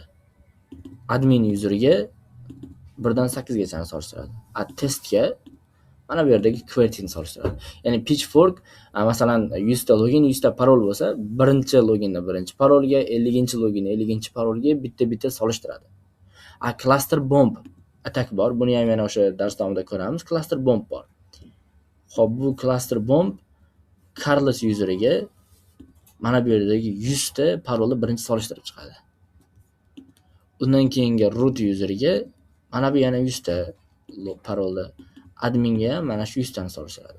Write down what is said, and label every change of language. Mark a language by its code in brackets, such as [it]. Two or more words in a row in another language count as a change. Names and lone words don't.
[uz] Admin userga 1 dan 8 gacha solishtiradi. Testga mana bu yerdagi QWERTY'ni solishtiradi. Ya'ni pitchfork masalan 100 ta login, 100 ta parol bo'lsa, birinchi loginni birinchi parolga, 50-chi loginni 50-chi parolga bitta-bitta solishtiradi. [en] Cluster bomb attack [uz] bor. Buni ham yana o'sha dars davomida ko'ramiz. [en] Cluster bomb [uz] bor. Xo'p, bu [en] cluster bomb [uz] Carlos useriga mana bu yerdagi 100 ta parolni birinchi solishtirib chiqadi. Undan keyingi root useriga mana bu yana 100 ta parolni, adminga mana shu 100 tani solishtiradi.